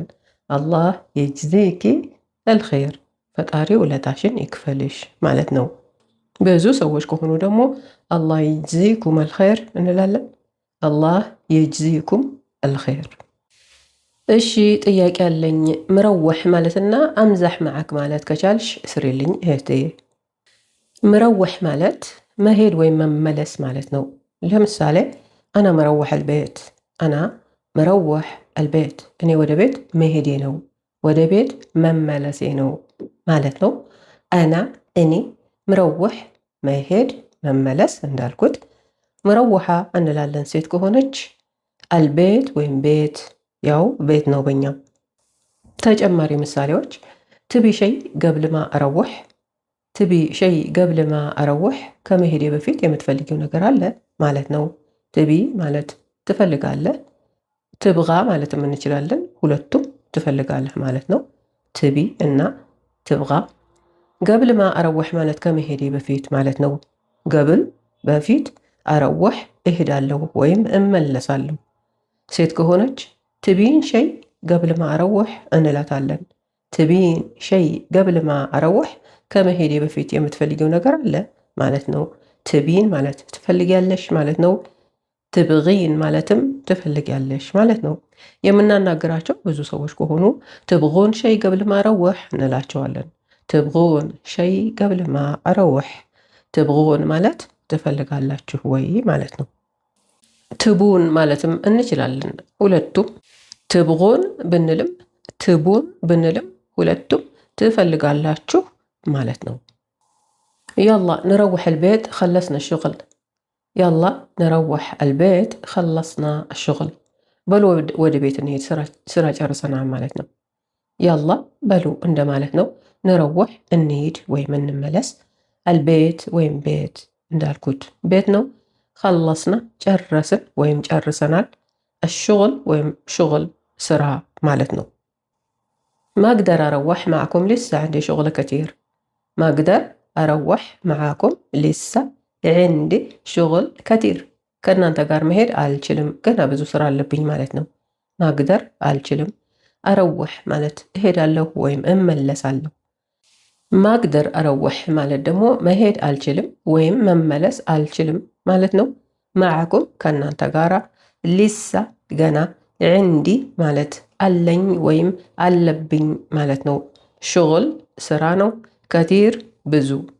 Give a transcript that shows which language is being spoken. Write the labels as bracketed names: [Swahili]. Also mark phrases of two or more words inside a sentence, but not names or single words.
[Arabic] الله يجزيك الخير፣ [Amharic] ፈጣሪ ውለታሽን ይክፈልሽ ማለት ነው። ብዙ ሰዎች ከሆኑ ደግሞ [Arabic] الله يجزيكم الخير [Amharic] እንላለን። [Arabic] الله يجزيكم الخير። [Amharic] እሺ ጥያቄ አለኝ። ምረወሕ ማለትና [Arabic] أمزح معك [Amharic] ማለት ከቻልሽ ስሪልኝ እህቴ። ምረወሕ ማለት መሄድ ወይም መመለስ ማለት ነው። ለምሳሌ [Arabic] أنا مروح البيت أنا مروح البيت [Amharic] እኔ ወደ ቤት መሄዴ ነው ወደ ቤት መመለሴ ነው ማለት ነው። አና እኔ ምረውሕ መሄድ መመለስ እንዳልኩት ምረውሓ እንላለን ሴት ከሆነች አልቤት ወይም ቤት ያው ቤት ነው በኛ። ተጨማሪ ምሳሌዎች [Arabic] تبي شي قبل ما أروح تبي شي قبل ما أروح [Amharic] ከመሄዴ በፊት የምትፈልጊው ነገር አለ ማለት ነው። ትቢ ማለት ትፈልጋለህ ትብጋ ማለትም እንችላለን ሁለቱም ትፈልጋለህ ማለት ነው። ትቢ እና ትብጋ [Arabic] قبل ما أروح [Amharic] ማለት ከመሄዴ በፊት ማለት ነው። قبل በፊት أروح እሄዳለሁ ወይም እመለሳለሁ። ሴት ከሆነች [Arabic] تبين شي قبل ما أروح [Amharic] እንላታለን። ትቢን [Arabic] شي قبل ما أروح [Amharic] ከመሄዴ በፊት የምትፈልጊው ነገር አለ ማለት ነው። ትቢን ማለት ትፈልጊያለሽ ማለት ነው። ትብጊን ማለትም ትፈልጊያለሽ ማለት ነው። የምናናግራቸው ብዙ ሰዎች ከሆኑ [Arabic] تبغون شي قبل ما أروح [Amharic] እንላቸዋለን። [Arabic] تبغون شي قبل ما أروح [Amharic] ትብጉን ማለት ትፈልጋላችሁ ወይ ማለት ነው። ትቡን ማለትም እንችላለን ሁለቱም ትብጉን ብንልም ትቡን ብንልም ሁለቱም ትፈልጋላችሁ ማለት ነው። يلا [Arabic] نروح البيت خلصنا الشغل يلا نروح البيت خلصنا الشغل [Amharic] በሉ ወደ ቤት እንሄድ ስራ ጨርሰናል ማለት ነው። يلا በሉ እንደ ማለት ነው። نروح እንሄድ ወይም እንመለስ البيت ወይም ቤት እንዳልኩት ቤት ነው። خلصنا ጨረስን ወይም ጨርሰናል። الشغل ወይም شغل ስራ ማለት ነው። [Arabic] ما أقدر أروح معكم لسه عندي شغل كتير ما أقدر أروح معاكم لسه عندي شغل كتير [Amharic] ከእናንተ ጋር መሄድ አልችልም ገና ብዙ ስራ አለብኝ ማለት ነው። ማግደር አልችልም አረውሕ ማለት እሄዳለሁ ወይም እመለሳለሁ። [Arabic] ماقدر أروح [Amharic] ማለት ደግሞ መሄድ አልችልም ወይም መመለስ አልችልም ማለት ነው። ማዕኩም ከእናንተ ጋራ ሊሳ ገና ዕንዲ ማለት አለኝ ወይም አለብኝ ማለት ነው። ሽغል ስራ ነው። ከቲር ብዙ።